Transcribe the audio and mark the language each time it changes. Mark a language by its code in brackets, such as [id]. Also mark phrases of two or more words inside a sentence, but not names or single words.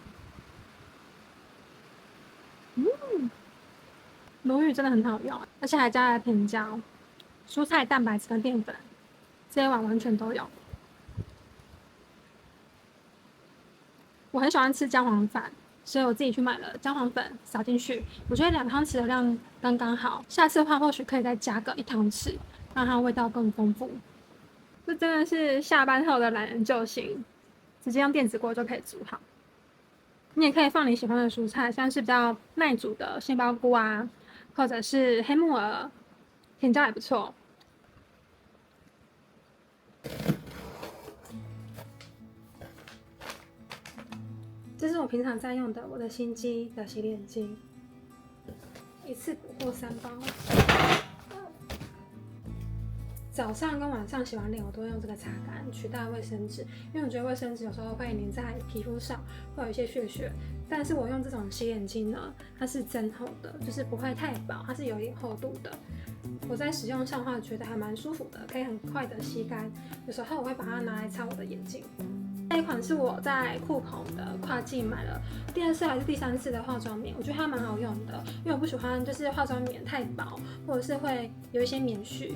[zh] 鱸魚真的很好用，而且還加了甜椒、蔬菜、蛋白質跟澱粉，這一碗完全都有。我很喜歡吃薑黃飯，所以我自己去買了薑黃粉撒進去，我覺得2湯匙的量剛剛好。下次的話或許可以再加個1湯匙，讓它味道更豐富。這真的是下班後的懶人救星，直接用電子鍋就可以煮好。你也可以放你喜歡的蔬菜，像是比較耐煮的杏鮑菇啊，或者是黑木耳，甜椒也不錯。這是我平常在用的我的新機的洗臉巾，一次補貨3包。早上跟晚上洗完臉，我都会用這個擦乾取代衛生紙，因為我覺得衛生紙有時候會粘在皮膚上，會有一些屑屑。但是我用這種洗臉巾呢，它是真厚的，就是不會太薄，它是有一點厚度的。我在使用上的話，覺得還蠻舒服的，可以很快的吸乾。有時候我會把它拿來擦我的眼睛。這一款是我在酷澎的跨境買了第2次還是第3次的化妝棉，我覺得它蠻好用的，因為我不喜歡就是化妝棉太薄，或者是會有一些棉絮。